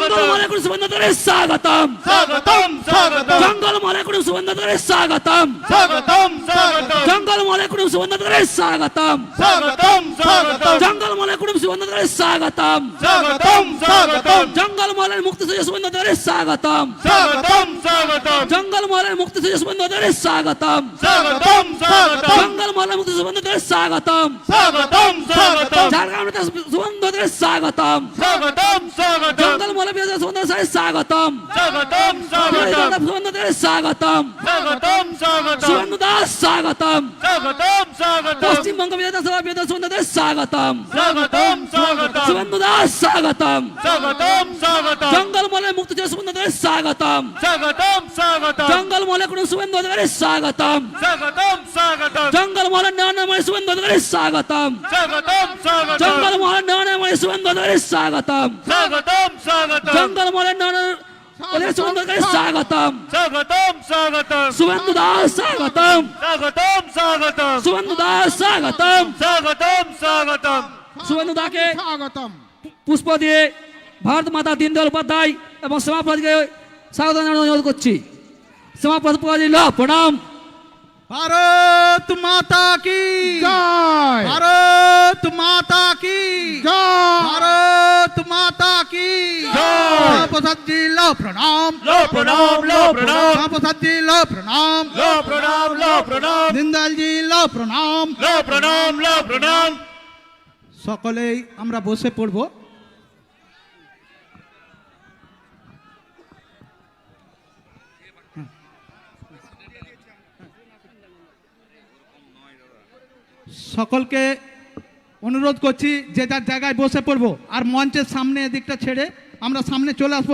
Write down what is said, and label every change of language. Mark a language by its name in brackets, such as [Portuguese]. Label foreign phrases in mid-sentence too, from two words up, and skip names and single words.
[Bangla] জঙ্গল মহলে কুটুম শুভেন্দুদের স্বাগতম স্বাগতম স্বাগতম জঙ্গল মহলে কুটুম শুভেন্দুদের স্বাগতম স্বাগতম স্বাগতম জঙ্গল মহলে কুটুম শুভেন্দুদের স্বাগতম স্বাগতম স্বাগতম জঙ্গল মহলে কুটুম শুভেন্দুদের স্বাগতম স্বাগতম স্বাগতম জঙ্গল মহলের মুক্তি সূর্য শুভেন্দুদের স্বাগতম স্বাগতম স্বাগতম জঙ্গল মহলের মুক্তি সূর্য শুভেন্দুদের স্বাগতম স্বাগতম স্বাগতম জঙ্গল মহলের মুক্তি শুভেন্দুদের স্বাগতম স্বাগতম স্বাগতম ঝাড়গ্রাম নেতা শুভেন্দুদের স্বাগতম স্বাগতম স্বাগতম জঙ্গল মহলে বিরোধী শুভেন্দুদের স্বাগতম স্বাগতম স্বাগতম শুভেন্দুদের স্বাগতম স্বাগতম স্বাগতম শুভেন্দু দাস স্বাগতম স্বাগতম স্বাগতম পশ্চিমবঙ্গ বিধানসভা বিরোধী শুভেন্দুদের স্বাগতম স্বাগতম স্বাগতম শুভেন্দু দাস স্বাগতম স্বাগতম স্বাগতম জঙ্গল মহলের মুক্তি সূর্য শুভেন্দুদের স্বাগতম স্বাগতম স্বাগতম জঙ্গল মহলে কুটুম শুভেন্দুদের স্বাগতম স্বাগতম স্বাগতম জঙ্গল মহলের নয়নময় শুভেন্দুদের স্বাগতম স্বাগতম স্বাগতম জঙ্গল মহলের নয়নময় শুভেন্দুদের স্বাগতম স্বাগতম স্বাগতম জঙ্গল মহলের নয়নময় শুভেন্দুদের স্বাগতম স্বাগতম স্বাগতম শুভেন্দু দাস স্বাগতম স্বাগতম স্বাগতম শুভেন্দু দাস স্বাগতম স্বাগতম স্বাগতম শুভেন্দু দাকে স্বাগতম পুষ্প দিয়ে ভারত মাতা দীনদয়াল উপাধ্যায় এবং শ্যামাপ্রসাদকে স্বাগত জানানোর অনুরোধ করছি। শ্যামাপ্রসাদ প্রণাম। [Hindi] भारत माता की জয় भारत माता की জয় भारत माता की जय। प्रसाद जी लो प्रणाम लो प्रणाम लो प्रणाम प्रसाद जी लो प्रणाम लो प्रणाम लो प्रणाम दीनदयाल जी लो प्रणाम लो प्रणाम लो प्रणाम [Bangla] সকলেই আমরা বসে পড়ব। সকলকে অনুরোধ করছি যে যার জায়গায় বসে পড়বো আর মঞ্চের সামনে এদিকটা ছেড়ে আমরা সামনে চলে আসবো।